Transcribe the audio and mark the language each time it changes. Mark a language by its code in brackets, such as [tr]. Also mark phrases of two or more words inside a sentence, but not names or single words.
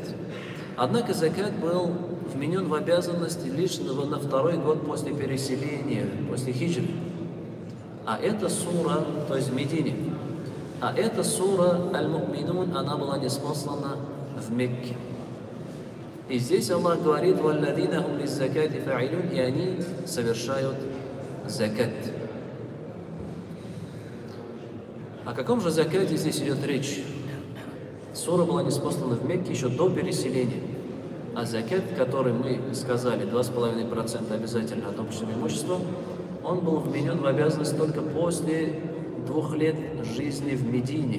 [ru] Однако закат был вменен в обязанности лишь на второй год после переселения, после хиджры. А эта сура, то есть в Медине, а эта сура Аль-Му'минун, она была ниспослана в Мекке. И здесь Аллах говорит: [ar] «والذين هم للزكاة فاعلون», [ru] и они совершают закат. О каком же закате здесь идет речь? Сура была ниспослана в Мекке еще до переселения. А закат, который мы сказали, 2,5% обязательно от общего имущества, он был вменен в обязанность только после 2 лет жизни в Медине.